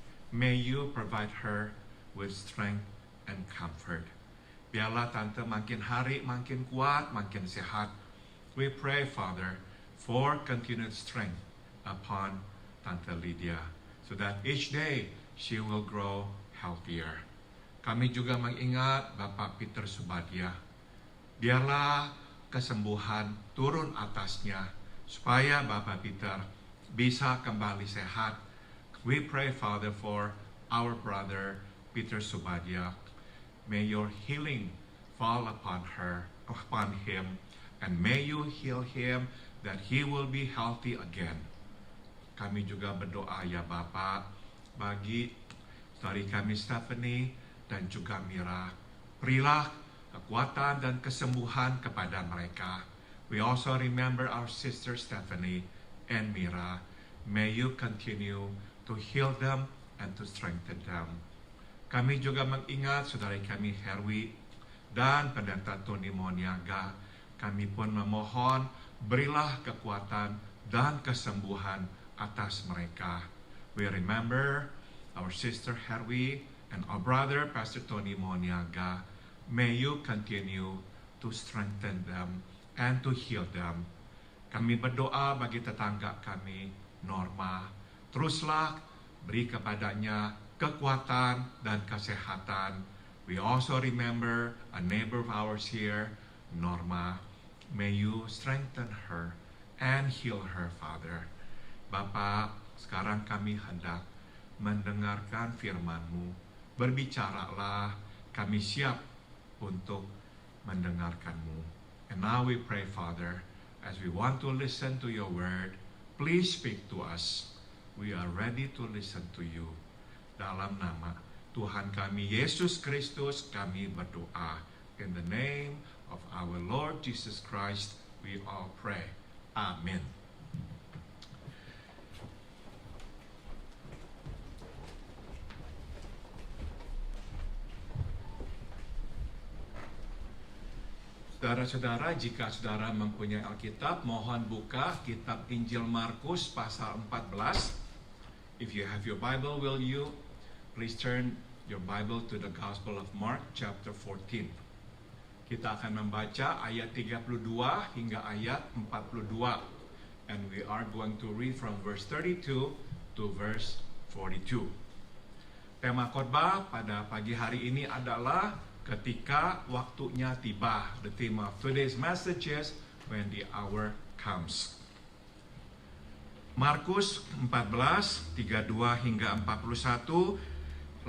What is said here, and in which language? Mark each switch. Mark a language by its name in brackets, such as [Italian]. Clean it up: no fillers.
[English] May you provide her with strength and comfort. [Indonesian] Biarlah Tante makin hari makin kuat, makin sehat. [English] We pray, Father, for continued strength upon Tante Lydia, so that each day she will grow healthier. [Indonesian] Kami juga mengingat Bapak Peter Subadia. Biarlah kesembuhan turun atasnya, supaya Bapak Peter bisa kembali sehat. [English] We pray, Father, for our brother Peter Subadia. May your healing fall upon him, and may you heal him that he will be healthy again. [Indonesian] Kami juga berdoa ya Bapa bagi saudari kami Stephanie dan juga Mira. Berilah kekuatan dan kesembuhan kepada mereka. [English] We also remember our sister Stephanie and Mira. May you continue to heal them and to strengthen them. [Indonesian] Kami juga mengingat saudari kami Herwi dan pendeta Tony Moniaga. Kami pun memohon berilah kekuatan dan kesembuhan atas mereka. [English] We remember our sister Herwi and our brother Pastor Tony Moniaga. May you continue to strengthen them and to heal them. [Indonesian] Kami berdoa bagi tetangga kami Norma. Teruslah beri kepadanya kekuatan, dan kesehatan. [English] We also remember a neighbor of ours here, Norma. May you strengthen her and heal her, Father. [Indonesian] Bapak, sekarang kami hendak mendengarkan firman-Mu. Berbicaralah, kami siap untuk mendengarkan-Mu. [English] And now we pray, Father, as we want to listen to your word, please speak to us. We are ready to listen to you. [Indonesian] Dalam nama Tuhan kami Yesus Kristus kami berdoa. [English] In the name of our Lord Jesus Christ we all pray. Amen. [Indonesian] Saudara-saudara, jika saudara mempunyai Alkitab, mohon buka kitab Injil Markus pasal 14. [English] If you have your Bible, will you please turn your Bible to the Gospel of Mark chapter 14. [Indonesian] Kita akan membaca ayat 32 hingga ayat 42. [English] And we are going to read from verse 32 to verse 42. [Indonesian] Tema khotbah pada pagi hari ini adalah ketika waktunya tiba. [English] The theme of today's message is when the hour comes. [Indonesian] Markus 14, 32 hingga 41.